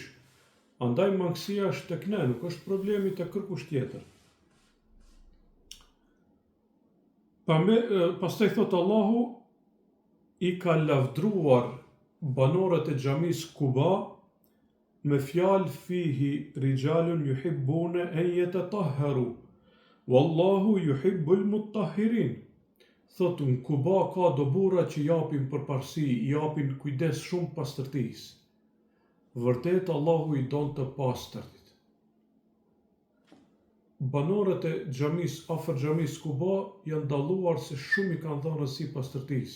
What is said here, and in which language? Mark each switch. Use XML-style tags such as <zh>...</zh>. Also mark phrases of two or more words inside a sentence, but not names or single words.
<sq>Andaj mangësia është tek ne, nuk është problemi tek kërkush tjetër. Pastaj thot Allahu i ka lavdruar banorët e xhamisë Kuba me fjalë</sq> <ar>فيه رجال يحبون أن يتطهروا والله يحب المطهرين.</ar> <sq>Thot në Kuba ka do burra që japin përparësi, japin kujdes shumë pastërtisë. Vërtet Allahu i don të pastërt. Banorët e xhamisë afër xhamisë Kuba janë dalluar se shumë i kanë dhënë rëndësi pastërtisë.</sq>